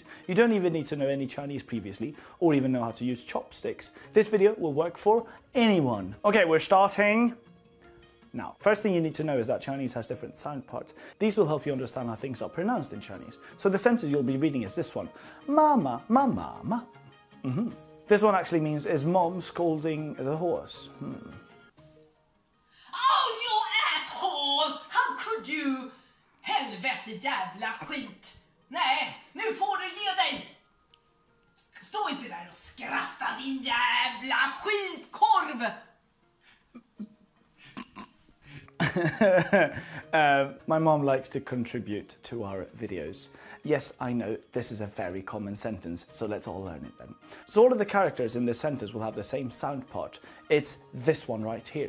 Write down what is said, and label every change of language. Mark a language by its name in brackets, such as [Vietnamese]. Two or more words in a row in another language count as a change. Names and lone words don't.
[English] You don't even need to know any Chinese previously or even know how to use chopsticks. This video will work for anyone. Okay, we're starting now. First thing you need to know is that Chinese has different sound parts. These will help you understand how things are pronounced in Chinese. So the sentence you'll be reading is this one. [Chinese] 妈妈，骂，妈妈. [English] This one actually means, is mom scolding the horse? Oh, you asshole! How could you? [Swedish] Helvete jävla skit! Nej, nu får du ge dig! Stå inte där och skratta, din jävla skitkorv! [English] My mom likes to contribute to our videos. Yes, I know, this is a very common sentence, so let's all learn it then. So all of the characters in this sentence will have the same sound part. It's this one right here.